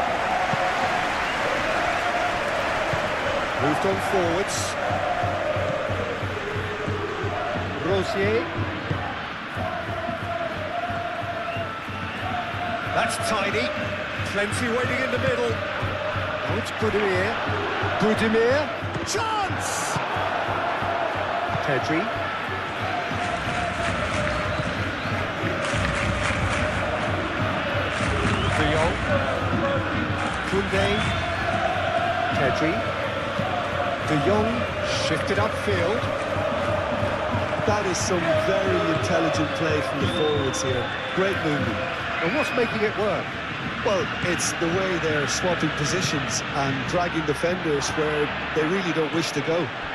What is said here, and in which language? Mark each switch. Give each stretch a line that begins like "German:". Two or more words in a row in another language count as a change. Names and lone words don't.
English: Moved on forwards. Rosier. That's tidy. Plenty waiting in the middle. Now it's Budimir. Budimir. Chance! Pedri. De Jong. Koundé. Pedri. De Jong shifted upfield. That is some very intelligent play from the forwards here. Great movement. And what's making it work? Well, it's the way they're swapping positions and dragging defenders where they really don't wish to go.